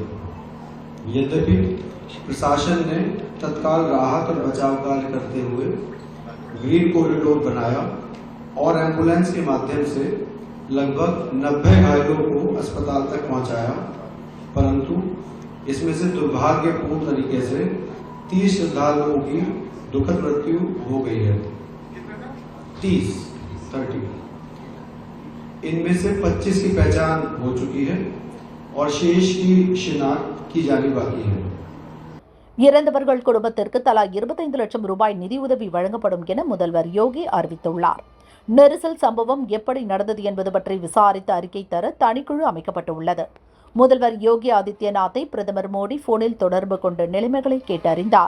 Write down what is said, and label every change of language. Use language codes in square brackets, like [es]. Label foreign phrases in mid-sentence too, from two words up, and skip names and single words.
[hi] यद्यपि प्रशासन ने तत्काल राहत और बचाव कार्य करते हुए [en] green corridor [hi] बनाया और एम्बुलेंस के माध्यम से लगभग 90 घायलों को अस्पताल तक पहुंचाया, परंतु इसमें से दुर्भाग्यपूर्ण तरीके से 30 श्रद्धालुओं की दुखद मृत्यु हो गई है। 30 इनमें से 25 की पहचान हो चुकी है और शेष की शिनाख्त की जानी बाकी है। [ta] இறந்தவர்கள் குடும்பத்திற்கு தலா 25 லட்சம் ரூபாய் நிதியுதவி வழங்கப்படும் என முதல்வர் யோகி அறிவித்துள்ளார். நெரிசல் சம்பவம் எப்படி நடந்தது என்பது பற்றி விசாரித்து அறிக்கை தர தனிக்குழு அமைக்கப்பட்டுள்ளது. முதல்வர் யோகி ஆதித்யநாத்தை பிரதமர் மோடி போனில் தொடர்பு கொண்டு நிலைமைகளை கேட்டறிந்தார்.